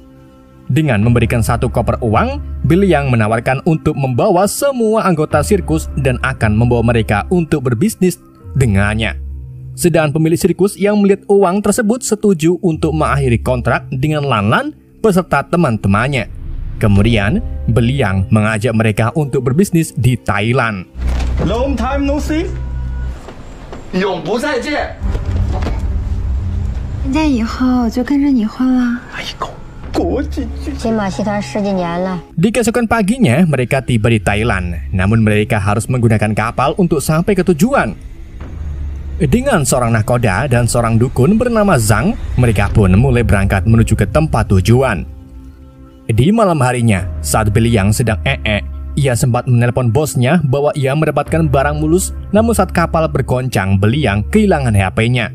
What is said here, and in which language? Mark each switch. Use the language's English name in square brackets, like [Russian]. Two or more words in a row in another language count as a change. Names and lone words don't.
[Indonesian] Dengan memberikan satu koper uang, Biliang menawarkan untuk membawa semua anggota sirkus dan akan membawa mereka untuk berbisnis dengannya. Sedangkan pemilik sirkus yang melihat uang tersebut setuju untuk mengakhiri kontrak dengan Lan Lan beserta teman-temannya. Kemudian, Beliang mengajak mereka untuk berbisnis di Thailand. [English] Long time no see. [Chinese] 永不再见。现在以后就跟着你混了。国际剧金马戏团十几年了。 [Indonesian] Di keesokan paginya, mereka tiba di Thailand. Namun mereka harus menggunakan kapal untuk sampai ke tujuan. Dengan seorang nahkoda dan seorang dukun bernama Zhang, mereka pun mulai berangkat menuju ke tempat tujuan. Di malam harinya, saat Beliang sedang ia sempat menelpon bosnya bahwa ia mendapatkan barang mulus, namun saat kapal bergoncang, Beliang kehilangan HP-nya.